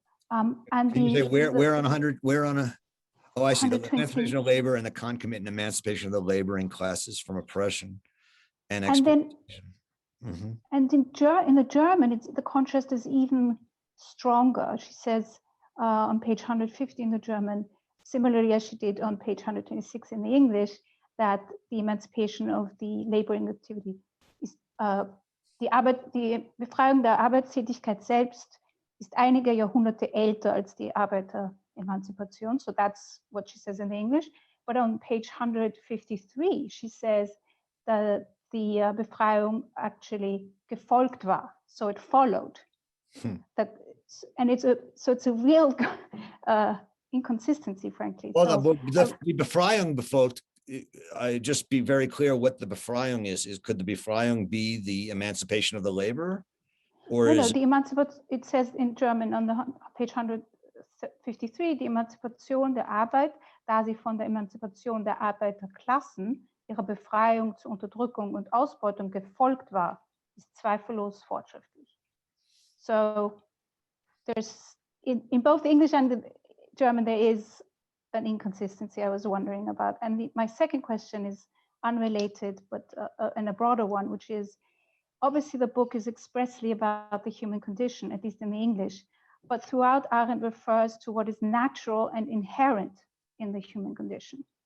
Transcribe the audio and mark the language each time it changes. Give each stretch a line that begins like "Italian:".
English: And Can you say where on 100, where on a, oh, I see, the 120. emancipation of labor and the concomitant emancipation of the laboring classes from oppression and then exploitation. and in the German, the contrast is even stronger. She says on page 150 in the German, similarly as she did on page 126 in the English, that the emancipation of the laboring activity
German: ist die Befreiung der Arbeitstätigkeit selbst ist einige Jahrhunderte älter als die Arbeiteremanzipation.
English: So that's what she says in the English. But on page 153, she says that the Befreiung actually
German: gefolgt war,
English: so it followed. That, and it's a real inconsistency, frankly. Well, the Befreiung befolgt, I just be very clear what the Befreiung is. Could the Befreiung be the emancipation of the laborer? Or no, the emancipation, it says in German on the page 153,
German: die Emanzipation der Arbeit, da sie von der Emanzipation der Arbeiterklassen, ihrer Befreiung zur Unterdrückung und Ausbeutung gefolgt war, ist zweifellos fortschrittlich.
English: So there's, in both English and the German, there is an inconsistency I was wondering about. And my second question is unrelated, but and a broader one, which is, obviously the book is expressly about the human condition, at least in the English, but throughout Arendt refers to what is natural and inherent in the human condition.